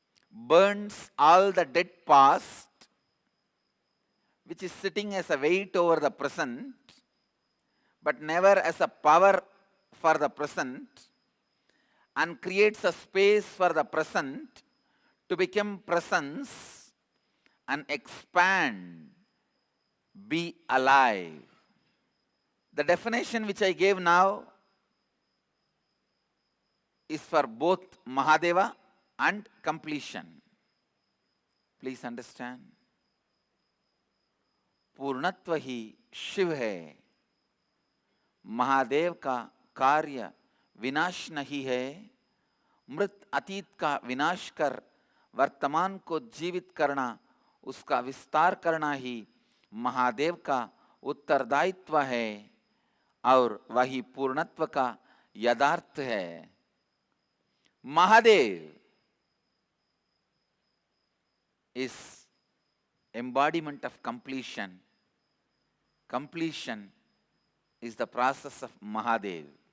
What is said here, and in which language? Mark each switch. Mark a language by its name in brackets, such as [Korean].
[English] burns all the dead past, which is sitting as a weight over the present, but never as a power for the present, and creates a space for the present to become presence and expand, be alive. The definition which I gave now is for both Mahadeva and completion. Please understand. [Hindi] पूर्णत्व ही शिव है, महादेव का कार्य विनाश नहीं है। मृत अतीत का विनाश कर वर्तमान को जीवित करना, उसका विस्तार करना ही महादेव का उत्तरदायित्व है और वही पूर्णत्व का यथार्थ है। [English] Mahadev is embodiment of completion. Completion is the process of Mahadev.